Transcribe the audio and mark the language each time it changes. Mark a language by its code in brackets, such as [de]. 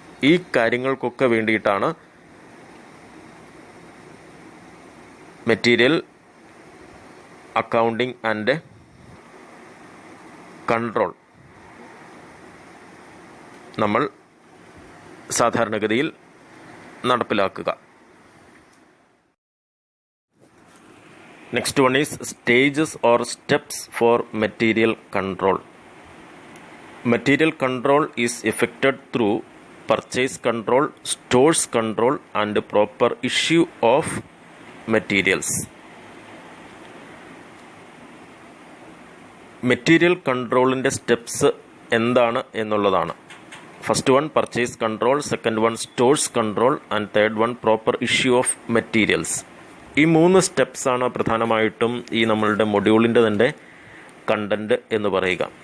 [ml] ഈ കാര്യങ്ങൾക്കൊക്കെ വേണ്ടിയിട്ടാണ് മെറ്റീരിയൽ അക്കൗണ്ടിംഗ് ആൻഡ് കൺട്രോൾ നമ്മൾ സാധാരണഗതിയിൽ നടപ്പിലാക്കുക. [en] Next one is stages or steps for material control. Material control is effected through purchase control, stores control and proper issue of materials. [ml] Material കൺട്രോളിൻ്റെ steps എന്താണ് എന്നുള്ളതാണ്. [en] First one purchase control, second one stores control and third one proper issue of materials. [ml] ഈ 3 സ്റ്റെപ്സാണ് പ്രധാനമായിട്ടും ഈ നമ്മളുടെ മൊഡ്യൂളിൻ്റെ തന്നെ content എന്ന് പറയുക.